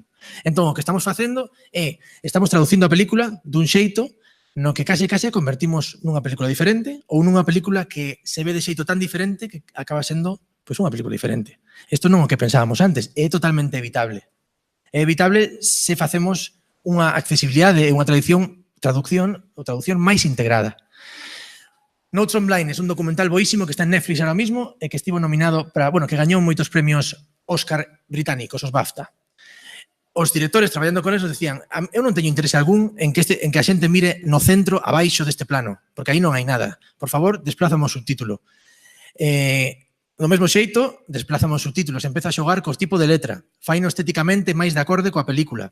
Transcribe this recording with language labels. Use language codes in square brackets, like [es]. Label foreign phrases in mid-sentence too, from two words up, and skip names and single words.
[gl] Entón, o que estamos facendo é, estamos traducindo a película dun xeito no que case convertimos nunha película diferente ou nunha película que se ve de xeito tan diferente que acaba sendo pois unha película diferente. Isto non é o que pensábamos antes, é totalmente evitable. É evitable se facemos unha accesibilidade e unha traducción máis integrada. Notes on Blindness, un documental boísimo que está en Netflix [es] ahora mismo [gl] e que estivo nominado para, bueno, que gañou moitos premios Oscar británicos, os BAFTA. Os directores traballando con esos decían: eu non teño interese algún en que a xente mire no centro abaixo deste plano, porque aí non hai nada. Por favor, desplázame o subtítulo. Do mesmo xeito, desplázame os subtítulos, empeza a xogar cos tipos de letra, faino estéticamente máis de acorde coa película.